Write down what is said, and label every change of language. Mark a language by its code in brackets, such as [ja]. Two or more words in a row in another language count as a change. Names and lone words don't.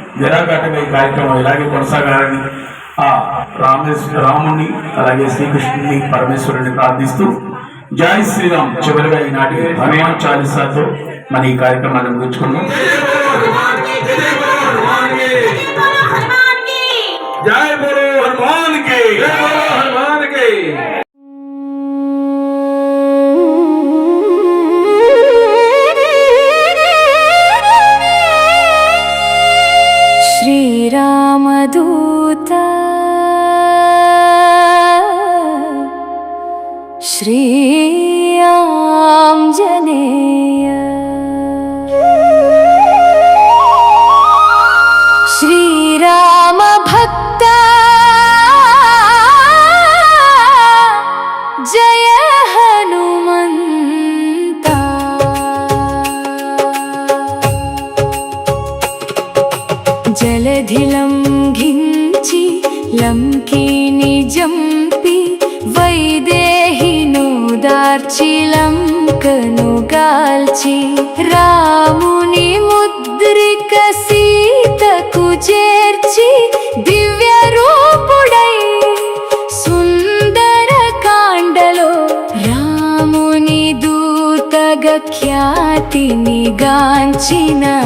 [te] నిరాఘాటంగా ఈ కార్యక్రమం ఇలాగే కొనసాగాలని ఆ రాముని అలాగే శ్రీకృష్ణుని పరమేశ్వరుని ప్రార్థిస్తూ [hi] जय श्रीराम [te] చివరిగా ఈనాటి హనుమాన్ చాలీసాతో మన ఈ కార్యక్రమాన్ని ముగించుకున్నాం. [hi] जय बोलो हनुमान की, जय बोलो हनुमान की. [sa] श्रीरामदूत श्रीआञ्जनेय श्रीरामभक्त [te] జయ హనుమంతా జలధిలం ఘించి లంకిని జంపి వైదేహిను దార్చి లంకను గాల్చి రాముని ముద్రిక సీతకు చేర్చి దివ్య రూపుడై సుందర కాండలో రాముని దూతగ ఖ్యాతిని గాంచిన